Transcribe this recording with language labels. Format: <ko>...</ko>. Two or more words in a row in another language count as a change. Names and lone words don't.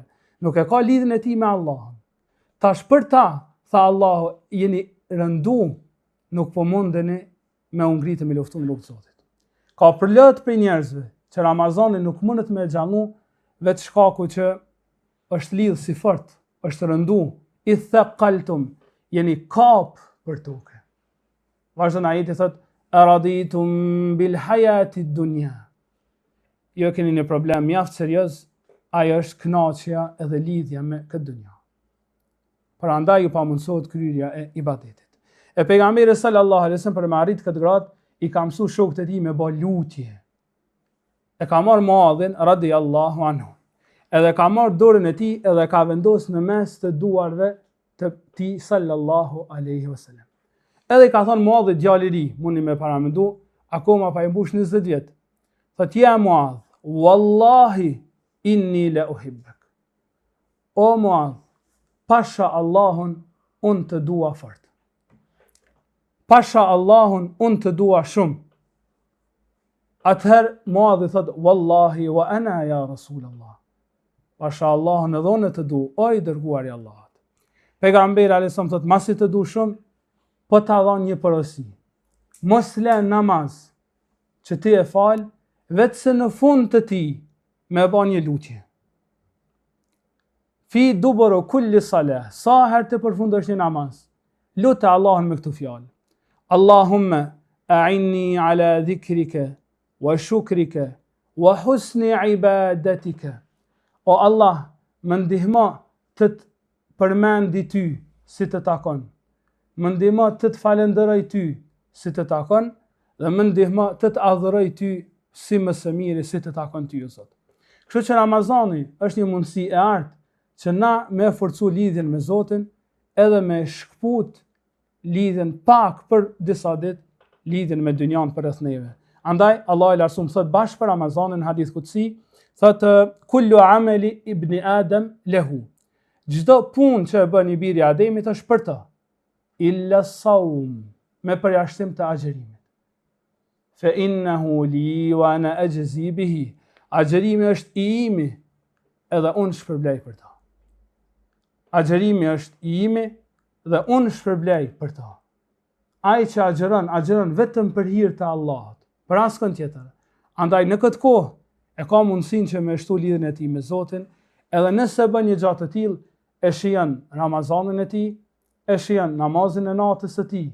<sq>Nuk e ka lidhjen e tij me Allahun. Tash për ta, tha Allahu, jeni rëndu, nuk po mundeni me u ngritë me luftu në rrugë të Zotit. Ka përlët për njerëzve që Ramazani nuk mundet me xhallu vetë shkaku që është lidhë si fort, është rëndu, ithaqaltum, jeni kap për tokë. Vazhdon ajeti thot:</sq> <ar>"أرضيتم بالحياة الدنيا."</ar> <sq>Jo keni një problem mjaft serioz, ajo është kënaqja edhe lidhja me këtë dunja. Për andaj ju pamundsohet kryerja e ibadetit. E pejgamberi</sq> <ar>صلى الله عليه وسلم</ar> <sq>për me arrit këtë grad i ka mësuar shokët e tij me bë lutje. E ka marrë Muadhin</sq> <ar>رضي الله عنه.</ar> <sq>Edhe ka marrë dorën e tij edhe ka vendosur në mes të duarve të tij</sq> <ar>صلى الله عليه وسلم.</ar> <sq>Edhe i ka thonë Muadhit djali i ri, mundi me paramendu, akoma pa i mbush 20 vjet. Thot: "Ja Muadh,</sq> <ar>والله إني لأحبك.</ar> <sq>O Muadh, pasha Allahun, unë të dua fort. Pasha Allahun, unë të dua shumë. Atëherë Muadh i thot,</sq> <ar>والله وأنا يا رسول الله.</ar> <sq>Pasha Allahun edhe unë të du, o i dërguari Allahut. Pejgamberi alayhis thot, masi të du shumë, po ta dhon një porosi. Mos lë namaz që ti e fal, vetë se në fund të ti me bën një lutje.</sq> <ar>في دبر كل صلاة,</ar> <sq>sa herë të përfundosh një namaz, lutë Allahun me këtë fjalë.</sq> <ar>اللهم أعني على ذكرك وشكرك وحسن عبادتك.</ar> <sq>O Allah, më ndihmo të të përmendi ty si të takon. Më ndihmo të të falenderoj ty si të takon, dhe më ndihmo të të adhuroj ty si më së miri si të takon ty, o Zot. Kështu që Ramazani është një mundësi e artë që na me forcu lidhjen me Zotin, edhe me shkput lidhjen pak për disa ditë, lidhjen me dynjan për rreth neve. Andaj Allah i lartësuar thot bashkë për Ramazanin</sq> <ar>حديث قدسي,</ar> <sq>thot</sq> <ar>كل عمل ابن آدم له.</ar> <sq>Çdo punë që e bën i biri Ademit është për të,</sq> <ar>إلا الصوم,</ar> <sq>me përjashtim të agjerimit.</sq> <ar>فإنه لي وأنا أجزي به.</ar> <sq>Agjerimi është i imi, edhe unë shpërblej për ta. Agjerimi është i imi, dhe unë shpërblej për ta. Ai që agjeron vetëm për hir të Allahut, për askën tjetër. Andaj në këtë kohë e ka mundësinë që me shtu lidhjen e tij me Zotin, edhe nëse bën një gjatë të tillë, e shijon Ramazanin e tij, e shijon namazin e natës së tij.</sq>